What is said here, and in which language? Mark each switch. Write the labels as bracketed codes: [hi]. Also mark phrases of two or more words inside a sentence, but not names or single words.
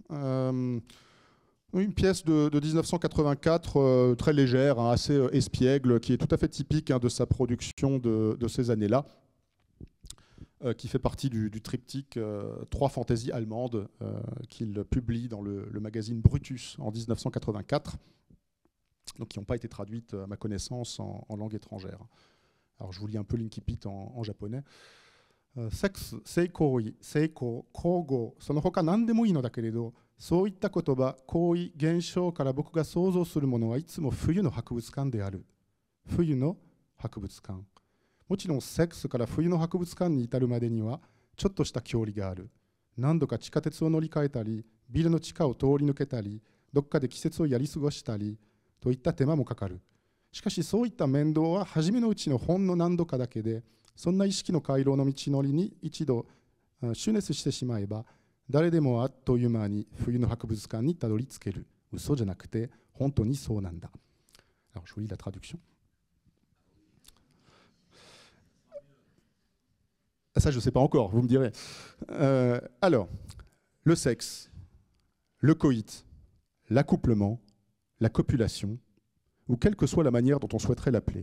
[fr] Une pièce de 1984, très légère, assez espiègle, qui est tout à fait typique de sa production de ces années-là, qui fait partie du triptyque 3 fantaisies allemandes qu'il publie dans le magazine Brutus en 1984, donc qui n'ont pas été traduites, à ma connaissance, en langue étrangère. Alors je vous lis un peu l'incipit en japonais. [ja] セックス、性行為、性交, kogo, その他何でもいいのだけれど、そういった言葉、行為、現象から僕が想像するものはいつも冬の博物館である。冬の博物館。もちろんセックスから冬の博物館に至るまでにはちょっとした距離がある。何度か地下鉄を乗り換えたり、ビルの地下を通り抜けたり、どっかで季節をやり過ごしたりといった手間もかかる。しかしそういった面倒は初めのうちのほんの何度かだけで、そんな意識の回廊の道のりに一度シュネスしてしまえば、誰でもあっという間に冬の博物館にたどり着ける。嘘じゃなくて本当にそうなんだ。 [fr] Alors je vous lis la traduction. Ça, je ne sais pas encore, vous me direz. Alors, le sexe, le coït, l'accouplement, la copulation, ou quelle que soit la manière dont on souhaiterait l'appeler.